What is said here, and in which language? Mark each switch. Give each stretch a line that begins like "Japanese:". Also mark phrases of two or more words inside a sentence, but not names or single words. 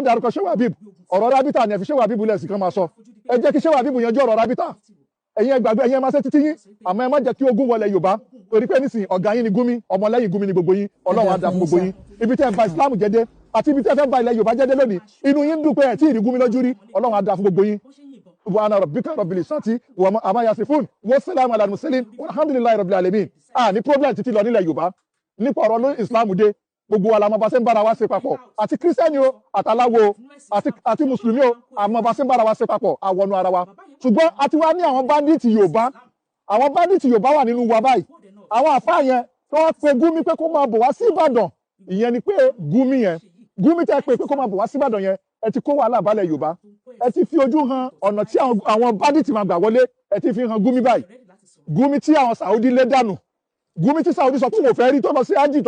Yoruba: dárúkọ Shehu Habib ọ̀rọ̀ rábítà ni ẹ fi Shehu Habib lẹ̀ sí kan máa sọ ẹ jẹ́ kí Shehu Habib yanjú ọ̀rọ̀ rábítà ẹ̀yin ẹgbàgbé ẹ̀yin ẹ máa ṣe títí yín àmọ́ ẹ má jẹ́ kí ogun wọlé Yorùbá torí pé nísìnyí ọ̀gá yín ni Gumi ọmọlẹ́yìn Gumi ni gbogbo yín Ọlọ́run á dá fún gbogbo yín ibi tẹ́ ẹ ba Islam jẹ́dẹ́ àti ibi tẹ́ fẹ́ ba ilẹ̀ Yorùbá jẹ́dẹ́ lónìí inú yín dùn pé ẹ̀ tí ì rí Gumi lójú rí Ọlọ́run á dá fún gbogbo yín
Arabic: سبحان ربك رب العزة عما يصفون وسلام على المرسلين والحمد لله رب العالمين
Yoruba: ní problem títí lọ nílẹ̀ Yorùbá nípa ọ̀rọ̀ lórí Islam dé gbogbo wa la mọ̀ bá ṣe ń bára wa ṣe papọ̀ àti kírísítẹ́nì o àtàláwo àti mùsùlùmí o àmọ́ bá ṣe ń bára wa ṣe papọ̀ àwọnú ara wa ṣùgbọ́n àti wá ní àwọn báńdíìtì Yorùbá wà nínú wa báyìí àwọn àfáà yẹn tó wá pe Gumi pé kó máa bọ̀ wá sí Ìbàdàn ìyẹn ni pé Gumi tẹ́ pé kó máa bọ̀ wá sí Ìbàdàn yẹn ẹ ti kó wàhálà balẹ̀ Yorùbá ẹ ti fi ojú hàn ọ̀nà tí àwọn báńdíìtì máa gbà wọlé ẹ ti fi hàn Gumi báyìí Gumi tí àwọn Saudi lé dànù Gumi tí Saudi sọ pé wọ́n fẹ́ rí tó lọ sí ájì tó